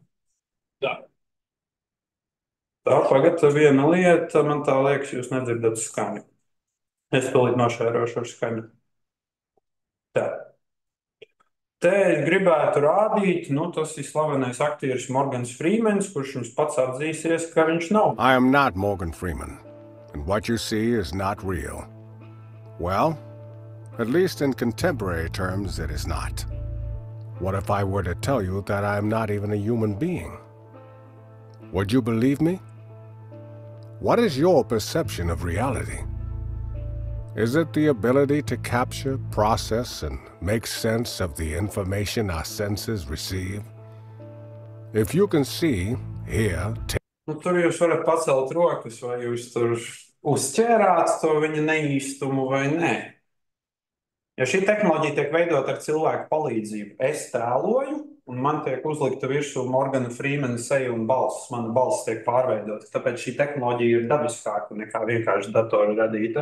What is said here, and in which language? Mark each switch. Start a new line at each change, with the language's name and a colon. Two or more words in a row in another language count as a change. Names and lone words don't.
Latvian: Tā, pagad viena lieta, man tā liekas, jūs nedzirdat skaņu. Es tūlīt nošērošu ar skaņu. Tā. Te es gribētu rādīt, tas ir slavenais aktieris Morgans Freemans, kurš jums pats atzīsies, ka viņš nav.
English: I am not Morgan Freeman, and what you see is not real. Well, at least in contemporary terms, it is not. What if I were to tell you that I am not even a human being? Would you believe me? What is your perception of reality? Is it the ability to capture, process, and make sense of the information our senses receive? If you can see, hear,
Latvian: Tur jūs varat pacelt rokas, vai jūs tur uzķērāt to viņa neīstumu vai nē. Ja šī tehnoloģija tiek veidota ar cilvēku palīdzību, es tēloju, un man tiek uzlikta virsū Morgana Freemana seja un balss. Mana balss tiek pārveidota, tāpēc šī tehnoloģija ir dabiskāka nekā vienkārši datora radīta.